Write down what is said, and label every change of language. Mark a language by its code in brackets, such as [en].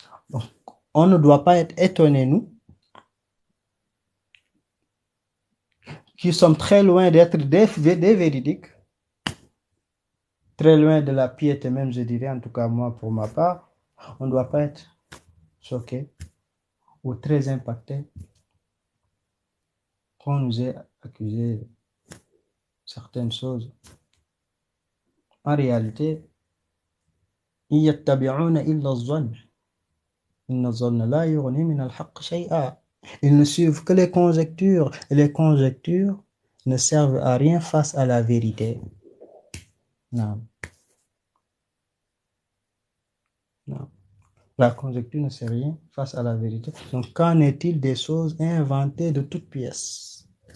[fr] Donc, on ne doit pas être étonnés, nous, qui sommes très loin d'être des véridiques, très loin de la piété même, je dirais, en tout cas moi, pour ma part, on ne doit pas être choqué ou très impacté qu'on nous ait accusé de certaines choses. En réalité, [ar] إِن يَتَّبِعُونَ إِلَّا الظَّنَّ إِنَّ الظَّنَّ لَا يُغْنِي مِنَ الْحَقِّ شَيْئًا. [fr] Ils ne suivent que les conjectures, et les conjectures ne servent à rien face à la vérité. Non, non. La conjecture ne sert à rien face à la vérité. Donc, qu'en est-il des choses inventées de toutes pièces?